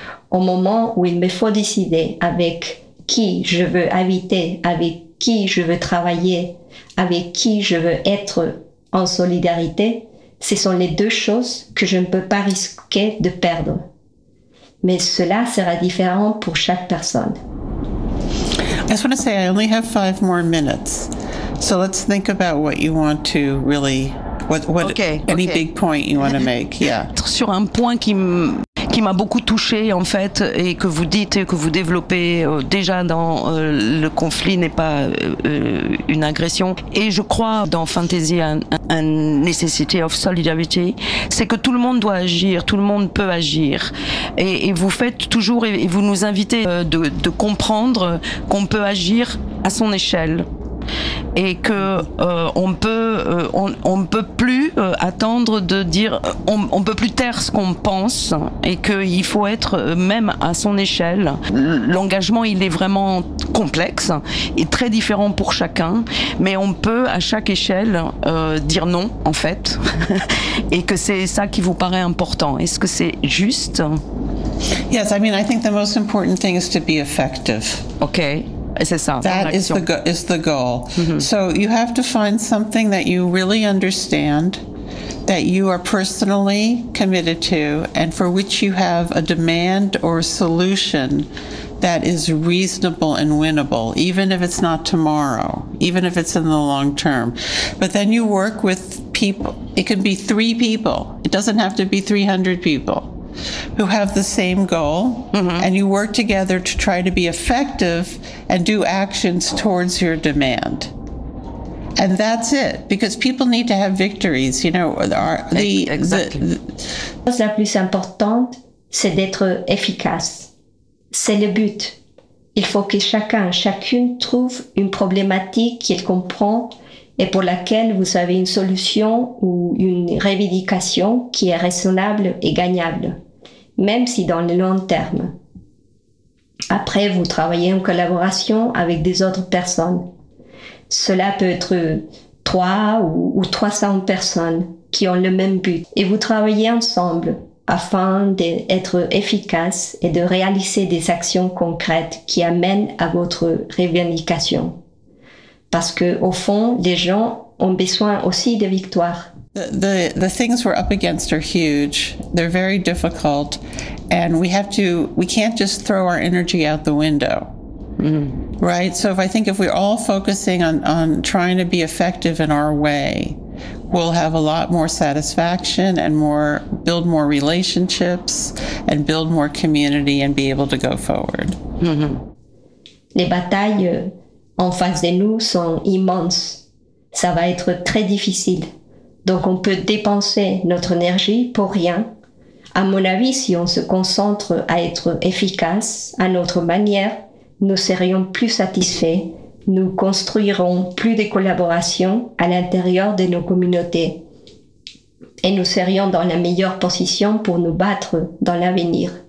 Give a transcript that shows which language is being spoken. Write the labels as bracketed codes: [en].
[fr] Au moment où il me faut décider avec qui je veux habiter, avec qui je veux travailler, avec qui je veux être en solidarité, ce sont les deux choses que je ne peux pas risquer de perdre. Mais cela sera différent pour chaque personne. [en] I just want to say I only have 5 more minutes. So let's think about what you want to really what okay, any okay. big point you want to make. Yeah. [fr] Sur un point qui m'a beaucoup touchée en fait et que vous dites et que vous développez déjà dans le conflit n'est pas une agression et je crois dans Fantasy [en] un necessity of solidarity, [fr] c'est que tout le monde doit agir, tout le monde peut agir et vous faites toujours et vous nous invitez de comprendre qu'on peut agir à son échelle. Et que on peut plus attendre de dire, on peut plus taire ce qu'on pense, et que il faut être même à son échelle. L'engagement, il est vraiment complexe et très différent pour chacun, mais on peut à chaque échelle dire non, en fait, et que c'est ça qui vous paraît important. Est-ce que c'est juste? [en] Yes, I mean, I think the most important thing is to be effective. Okay. That is the goal. Mm-hmm. So you have to find something that you really understand, that you are personally committed to, and for which you have a demand or a solution that is reasonable and winnable, even if it's not tomorrow, even if it's in the long term. But then you work with people. It can be 3 people. It doesn't have to be 300 people. who have the same goal, mm-hmm. and you work together to try to be effective and do actions towards your demand. And that's it, because people need to have victories, you know. Exactly. [fr] La plus importante, c'est d'être efficace. C'est le but. Il faut que chacun, chacune trouve une problématique qu'il comprend et pour laquelle vous avez une solution ou une revendication qui est raisonnable et gagnable, même si dans le long terme. Après, vous travaillez en collaboration avec des autres personnes. Cela peut être 3 ou 300 personnes qui ont le même but. Et vous travaillez ensemble afin d'être efficace et de réaliser des actions concrètes qui amènent à votre revendication. Parce que, au fond, les gens ont besoin aussi de victoires. [en] The things we're up against are huge. They're very difficult, and we can't just throw our energy out the window, right? So if we're all focusing on trying to be effective in our way, we'll have a lot more satisfaction and build more relationships and build more community and be able to go forward. Mm-hmm. [fr] Les batailles en face de nous sont immenses. Ça va être très difficile. Donc on peut dépenser notre énergie pour rien. À mon avis, si on se concentre à être efficace à notre manière, nous serions plus satisfaits, nous construirons plus de collaborations à l'intérieur de nos communautés et nous serions dans la meilleure position pour nous battre dans l'avenir.